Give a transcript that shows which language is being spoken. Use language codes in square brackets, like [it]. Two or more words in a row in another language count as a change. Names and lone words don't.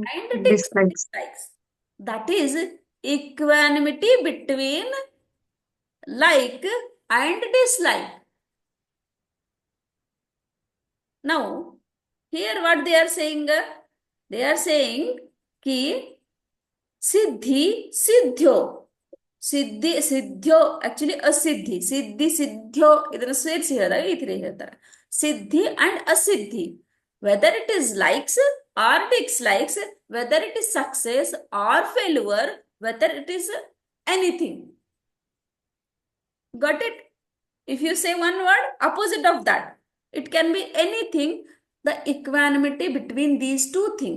[en] and dislikes. dislikes. That is equanimity between like and dislike. Now, here what they are saying? They are saying ki [sa] सिद्धि सिद्ध्यो. सिद्धि सिद्ध्यो actually असिद्धि. सिद्धि सिद्ध्यो [kn] ಇದನ್ನು ಸೇರಿಸಿ ಹೇಳಿದಾಗ ಈ ತರ ಹೇಳ್ತಾರೆ. [en] Siddhi and asiddhi. Whether it is likes or dislikes, whether it is success or failure, whether it is anything. Got it? If you say one word, opposite of that. It can be anything, the equanimity between these two things.